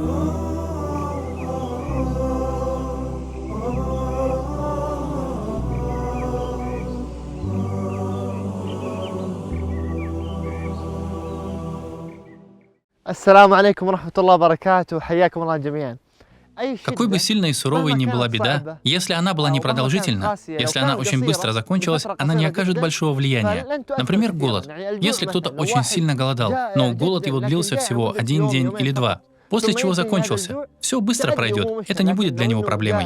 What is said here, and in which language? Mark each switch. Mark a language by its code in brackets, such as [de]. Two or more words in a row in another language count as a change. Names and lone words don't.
[ar] السلام عليكم ورحمة الله وبركاته. حياكم الله جميعا. [ru] Какой бы сильной и суровой ни была беда, если она была непродолжительна, если она очень быстро закончилась, она не окажет большого влияния. Например, голод. Если кто-то очень сильно голодал, но голод его длился всего 1 день или 2, после чего закончился, все быстро пройдет, это не будет для него проблемой.